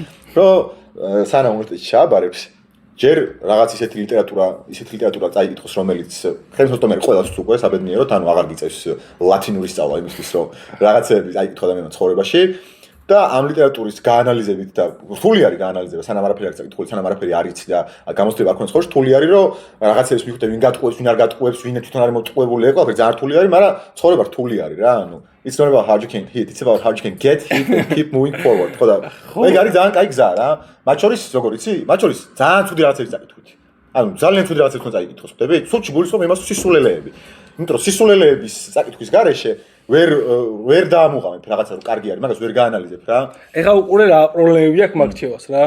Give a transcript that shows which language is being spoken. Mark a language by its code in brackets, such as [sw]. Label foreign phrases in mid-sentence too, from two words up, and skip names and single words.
[ka] რომ სანამ უნივერსიტეტში ჩააბარებს ჯერ რაღაც ისეთი ლიტერატურა წაიკითხოს რომელიც ხელმისაწვდომელი ყველას უკვე საბედნიეროდ ანუ აღარ გიწევს ლათინური სწავლა იმისთვის რომ რაღაცები წაიკითხო ადამიანმა ცხოვრებაში და ამ ლიტერატურის გაანალიზებით და რთული არის გაანალიზება სანამ არაფერი არ წაკითხული სანამ არაფერი არ იცი და გამოცდილება არ ქონდეს ხოლმე რთული არის რომ რაღაცებს მიხვდე ვინ გატყუებს ვინ არ გატყუებს ვინ თვითონ არის მოტყუებული ეგ ყველაფერი ძალიან რთული არის მაგრამ ცხოვრება რთული არის რა ანუ [en] it's not about how you can hit it's about how you can get hit and keep moving forward [ka] ხო და ეგ არის ძალიან კაი გზა რა მათ შორის როგორ იცი მათ შორის ძალიან ცუდი რაღაცები წაკითხოთ ანუ ძალიან ცუდი რაღაცებს უნდა წაიკითხოს ხდები სულში გულისხმობ იმას სისულელეები იმიტომ რომ სისულელეების წაკითხვის გარეშე ვერ დაამუღამებ რაღაცა რომ კარგი არის მაგას ვერ გაანალიზებ რა ეხლა უყურე რა პრობლემები აქვს მაგჩევას რა